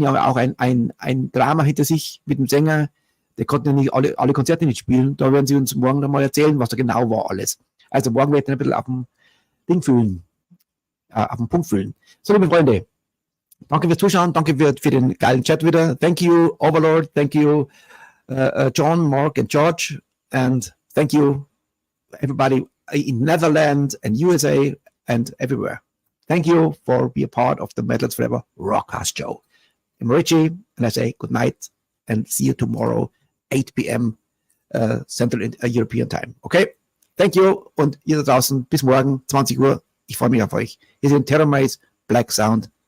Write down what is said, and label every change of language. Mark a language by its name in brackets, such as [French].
[German] Die haben auch ein Drama hinter sich mit dem Sänger. Der konnte ja nicht alle Konzerte nicht spielen. Da werden sie uns morgen nochmal erzählen, was da genau war alles. Also morgen werden wir ein bisschen auf dem Ding fühlen. Auf dem Punkt fühlen. So, liebe Freunde, danke fürs Zuschauen. Danke für den geilen Chat wieder. [English] Thank you, Overlorde. Thank you, John, Mark and George. And thank you, everybody in Netherlands and USA and everywhere. Thank you for being a part of the METALHEADS FOREVER Rockcast Show. I'm Richie, and I say good night and see you tomorrow, 8 p.m. Central European Time. Okay? Thank you [German] und ihr da draußen bis morgen, 20 Uhr. Ich freue mich auf euch. Hier sind Terror Maze, Black Sound.